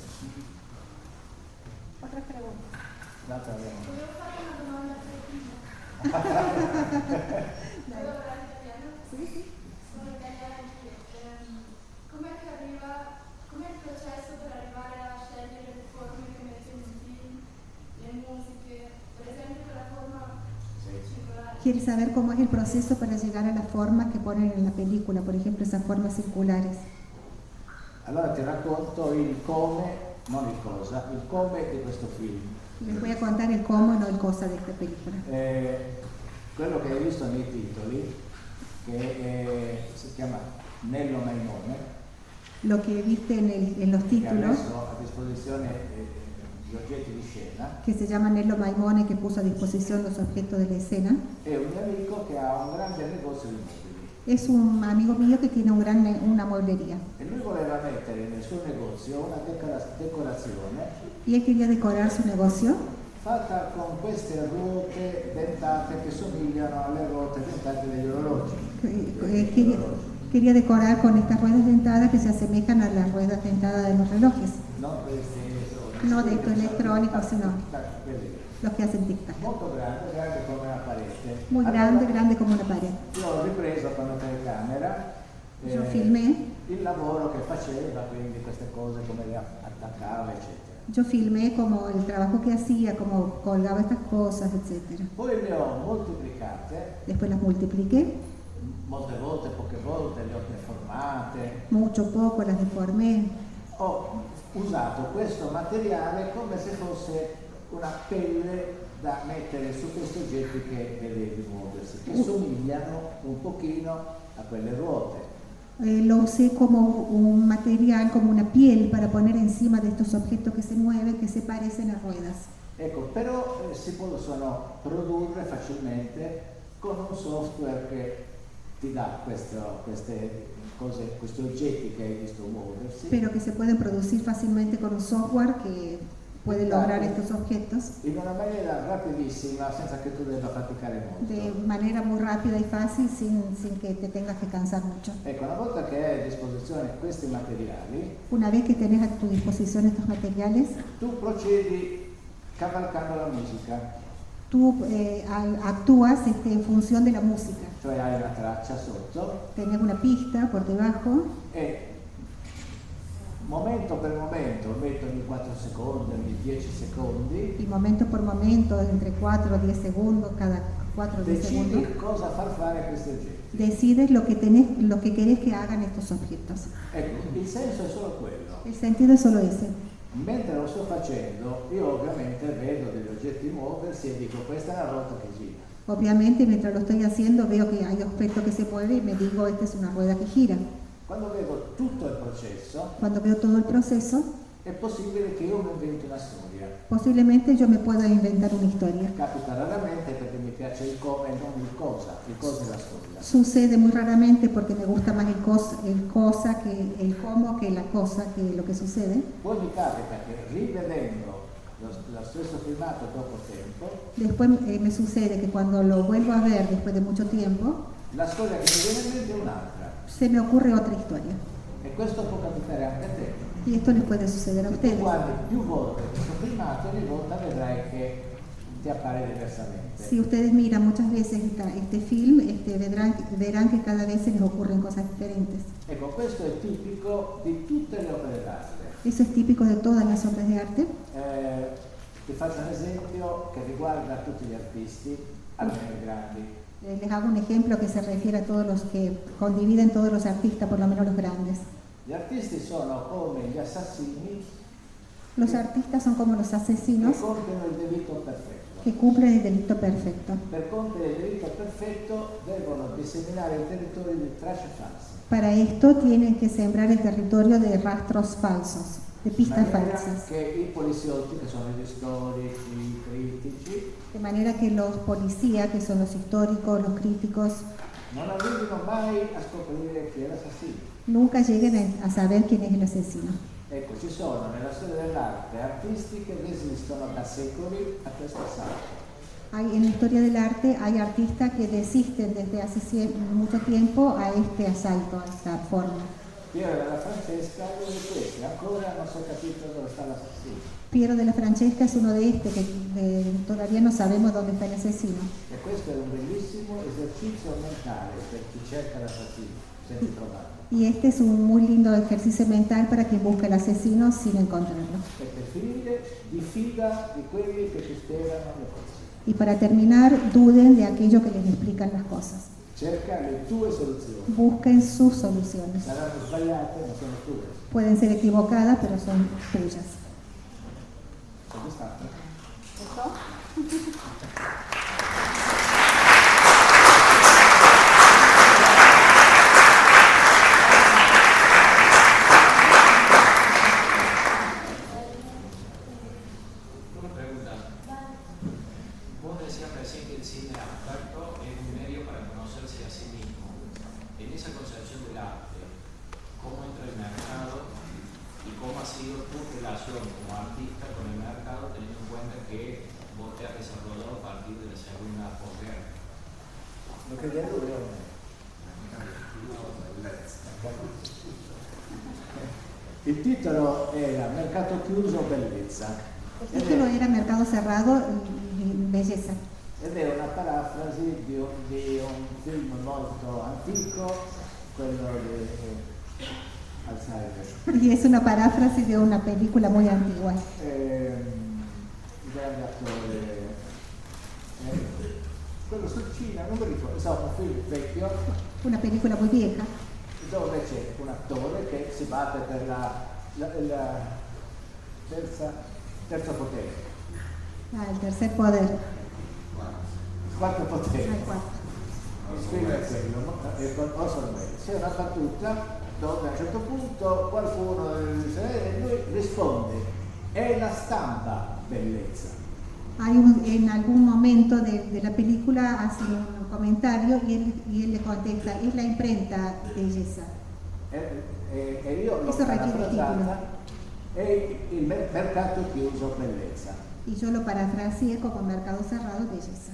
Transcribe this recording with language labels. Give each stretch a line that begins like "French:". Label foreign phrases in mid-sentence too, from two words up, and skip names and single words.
Spanish: Otras preguntas.
Italian: L'altra abbiamo. Sì, sì. Sono italiana anch'io. Com'è il processo per arrivare a scegliere le forme che metti in un film, le musiche, per esempio per la forma circolare?
Spanish: Quiere saber cómo es el proceso para llegar a la forma que ponen en la película, por ejemplo, esas formas circulares.
Italian: Allora ti racconto il come, non il cosa, il come di questo film.
Spanish: Les voy a contar el cómo, no el cosa de esta película.
Italian: Quello che hai visto nei titoli, che si chiama Nello Maimone,
Spanish: Lo que viste en los
Italian: che ha
Spanish: títulos,
Italian: messo a disposizione gli oggetti di scena,
Spanish: que se llama Nello Maimone, que puso a disposición los objetos de la escena,
Italian: è un mio amico che ha un grande negozio di mobili
Spanish: es un amigo mío que tiene una mueblería.
Italian: e lui voleva mettere nel suo negozio una decorazione
Spanish: Y él quería decorar su negocio
Italian: fatta con queste ruote dentate che somigliano alle ruote dentate degli orologi.
Spanish: quería decorar con estas ruedas dentadas que se asemejan a las ruedas dentadas de los relojes.
Italian: Non questi
Spanish: No de estos electrónicos, sino
Italian: quelli
Spanish: los que hacen tic-tac.
Italian: molto grande come una parete.
Spanish: Muy grande, grande como una pared.
Italian: Io ho ripreso con la telecamera
Spanish: Yo filmé,
Italian: il lavoro che faceva, quindi queste cose come le attaccava, eccetera.
Spanish: yo filmé como el trabajo que hacía, como colgaba estas cosas, etc.
Italian: Poi le ho moltiplicate,
Spanish: Después las multipliqué,
Italian: molte volte, poche volte, le ho deformate.
Spanish: mucho, poco, las deformé.
Italian: Ho usato questo materiale come se fosse una pelle da mettere su questi oggetti che vedevi muoversi, che somigliano un pochino a quelle ruote.
Spanish: Lo usé como un material, como una piel para poner encima de estos objetos que se mueven, que se parecen a ruedas.
Italian: Ecco, però si possono produrre facilmente con un software che ti dà queste cose, questi oggetti che hai visto muoversi.
Spanish: Pero que se pueden producir fácilmente con un software que puede lograr estos objetos
Italian: In una maniera rapidissima, senza che tu debba faticare molto.
Spanish: de manera muy rápida y fácil sin que te tengas que cansar mucho.
Italian: Ecco, una volta che hai a disposizione questi materiali,
Spanish: Una vez que tenés a tu disposición estos materiales,
Italian: tu procedi cavalcando la musica,
Spanish: tú actúas en función de la música.
Italian: cioè hai una traccia sotto
Spanish: Tenés una pista por debajo
Italian: e momento per momento, metto ogni 4 secondi, ogni 10 secondi,
Spanish: y momento por momento, entre 4 o 10 segundos, cada 4 o 10 segundos,
Italian: decidi cosa far fare a questi oggetti.
Spanish: decides lo que querés que hagan estos objetos.
Italian: Ecco, il senso è solo quello.
Spanish: El sentido es solo ese.
Italian: Mentre lo sto facendo, io ovviamente vedo degli oggetti muoversi e dico questa è una ruota che gira.
Spanish: Obviamente, mientras lo estoy haciendo, veo que hay objetos que se mueven y me digo, esta es una rueda que gira.
Italian: Quando vedo tutto il processo,
Spanish: Cuando veo todo el proceso,
Italian: è possibile che io mi inventi una storia.
Spanish: posiblemente yo me pueda inventar una historia.
Italian: Capita raramente perché mi piace il come e non il cosa è la storia.
Spanish: Sucede muy raramente porque me gusta más el cosa que el cómo que la cosa que lo que sucede.
Italian: Poi mi capita che rivedendo lo stesso filmato dopo tempo,
Spanish: Después me sucede que cuando lo vuelvo a ver después de mucho tiempo,
Italian: la storia che mi viene in mente è un'altra.
Spanish: se me ocurre otra historia.
Italian: E questo può capitare anche a te.
Spanish: Y esto les puede suceder a
Italian: Se tu
Spanish: ustedes.
Italian: guardi più volte questo filmato, ogni volta vedrai che ti appare diversamente.
Spanish: Si ustedes miran muchas veces este film, verán que cada vez se les ocurren cosas diferentes.
Italian: Ecco, questo è tipico di tutte le opere d'arte.
Spanish: Eso es típico de todas las obras de arte.
Italian: Ti faccio un esempio che riguarda tutti gli artisti, almeno i grandi.
Spanish: Les hago un ejemplo que se refiere a todos los que condividen todos los artistas, por lo menos los grandes.
Italian: Gli artisti sono come gli assassini
Spanish: Los artistas son como los
Italian: che
Spanish: asesinos
Italian: compiono il delitto perfetto.
Spanish: que cumplen el delito perfecto.
Italian: Per compiere il delitto perfetto devono disseminare il territorio di tracce false.
Spanish: Para esto tienen que sembrar el territorio de rastros falsos, de
Italian: In
Spanish: pistas
Italian: maniera
Spanish: falsas.
Italian: che i poliziotti, che sono gli storici, i critici,
Spanish: De manera que los policías, que son los históricos, los críticos,
Italian: non arrivino mai a scoprire chi è l'assassino.
Spanish: nunca lleguen a saber quién es el asesino.
Italian: Ecco, ci sono nella storia dell'arte artisti che resistono da secoli a questo assalto.
Spanish: En la historia del arte hay artistas que desisten desde hace mucho tiempo a este asalto, a esta forma.
Italian: Piero della Francesca è uno di questi, ancora non si è capito dove sta l'assassino.
Spanish: Piero de la Francesca es uno de que todavía no sabemos dónde está el asesino.
Italian: E questo è un bellissimo esercizio mentale per chi cerca l'assassino, senza trovarlo.
Spanish: Y este es un muy lindo ejercicio mental para quien busca el asesino sin encontrarlo.
Italian: E per finire, diffida di quelli che ti spiegano le cose.
Spanish: Y para terminar, duden de aquello que les explican las cosas.
Italian: Cerca le tue soluzioni.
Spanish: Busquen sus soluciones.
Italian: Saranno sbagliate, ma sono tue.
Spanish: Pueden ser equivocadas, pero son tuyas.
Italian: Soddisfatto?
Spanish: Una pregunta. Vos decías recién que el cine abstracto es un medio para conocerse a sí mismo. En esa concepción del arte, ¿cómo entra el mercado y cómo ha sido tu relación como artista con el mercado, teniendo en cuenta que vos te has desarrollado a partir de la segunda posguerra?
Italian: Lo che chiedo io. Il titolo era Mercato chiuso, bellezza.
Spanish: El título era Mercado cerrado y belleza.
Italian: Ed è una parafrasi di un film molto antico, quello di Alzheimer.
Spanish: Y es una paráfrasis de una película muy antigua.
Italian: Il grande attore, quello sul cinema, non mi ricordo, insomma un film vecchio,
Spanish: Una película muy vieja,
Italian: dove c'è un attore che si batte per la terzo potere,
Spanish: el tercer poder.
Italian: quarto potere.
Spanish: Al cuarto.
Italian: Il film è quello, e con Orson Welles. C'è una battuta dove a un certo punto qualcuno dice, lui risponde, è la stampa bellezza.
Spanish: En algún momento de la película hace un comentario y él le contesta, es la imprenta belleza.
Italian: E io l'ho Questo requiere il parafrasata, è il mercato chiuso bellezza.
Spanish: Y yo lo parafraseé como mercado cerrado belleza.